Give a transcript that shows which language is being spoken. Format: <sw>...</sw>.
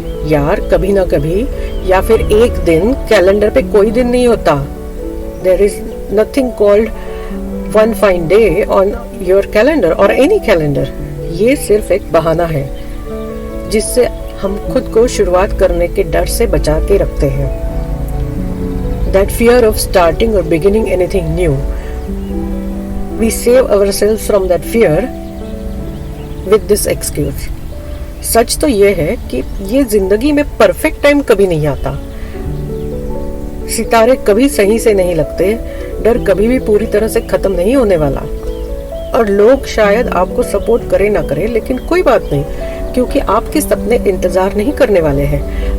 <hi>यार कभी ना कभी, या फिर एक दिन, कैलेंडर पे कोई दिन नहीं होता।</hi> <en>There is nothing called one fine day on your calendar or any calendar.</en> <hi>ये सिर्फ एक बहाना है जिससे हम खुद को शुरुआत करने के डर से बचा के रखते हैं।</hi> <en>That fear of starting or beginning anything new. We save ourselves from that fear with this excuse.</en> <hi>सच तो ये है कि ये जिंदगी में परफेक्ट टाइम कभी नहीं आता, सितारे कभी सही से नहीं लगते, डर कभी भी पूरी तरह से खत्म नहीं होने वाला। और लोग शायद आपको सपोर्ट करे ना करे, लेकिन कोई बात नहीं, क्योंकि आपके सपने इंतजार नहीं करने वाले हैं।</hi>